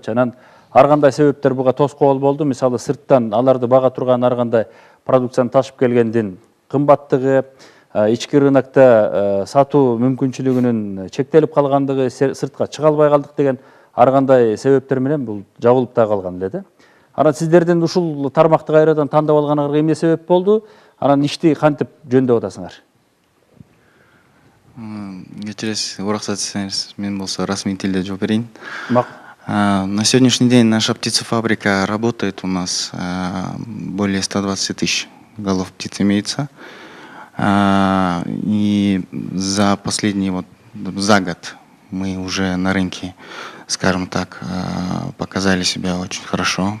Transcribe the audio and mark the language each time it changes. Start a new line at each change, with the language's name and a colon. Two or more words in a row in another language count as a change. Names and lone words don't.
Kyrgyz: Анан ар кандай себептер буга тоскоол болду. Мисалы сырттан аларды бага турган ар кандай продукцияны ташып келгендин кымбаттыгы, ички рынокто сатуу мүмкүнчүлүгүнүн чектелип калгандыгы, сыртка чыга албай калдык деген ар кандай себептер менен бул жабылып да калган эле да. Анан сиздердин ушул тармакты кайрадан тандап алганыңарга эмне себеп болду? Анан ишти кантип жөндөп атасыңар? Кечиресиз, уруксат этсеңиз, мен болсо расмий тилде жооп берейин.
Russian: На сегодняшний день наша птицефабрика работает. У нас более 120 тысяч голов птиц имеется. И за последний за год мы уже на рынке, скажем так, показали себя очень хорошо.